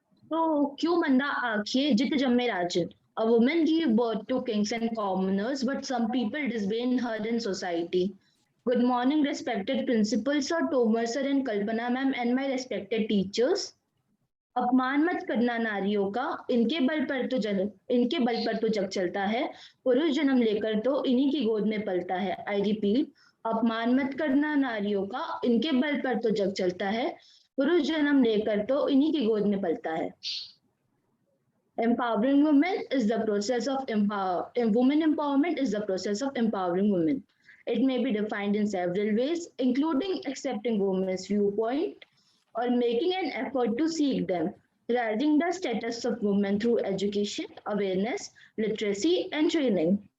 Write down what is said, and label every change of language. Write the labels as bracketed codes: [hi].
[pa] तो क्यों मंदा आंखें जित जम्मे राजन? [en] A woman gave birth to kings and commoners, but some people disdain her in society. Good morning, respected principal sir, Tomer sir and Kalpana ma'am, and my respected teachers. [hi] अपमान मत करना नारियों का, इनके बल पर तो जग चलता है, पुरुष जन्म लेकर तो इन्हीं की गोद में पलता है. [en] I repeat, [hi] अपमान मत करना नारियों का, इनके बल पर तो जग चलता है, पुरुष जन्म लेकर तो इन्हीं की गोद में पलता है. [en] Empowering women is the process of women empowerment is the process of empowering women. It may be defined in several ways, including accepting women's viewpoint or making an effort to seek them, raising the status of women through education, awareness, literacy, and training.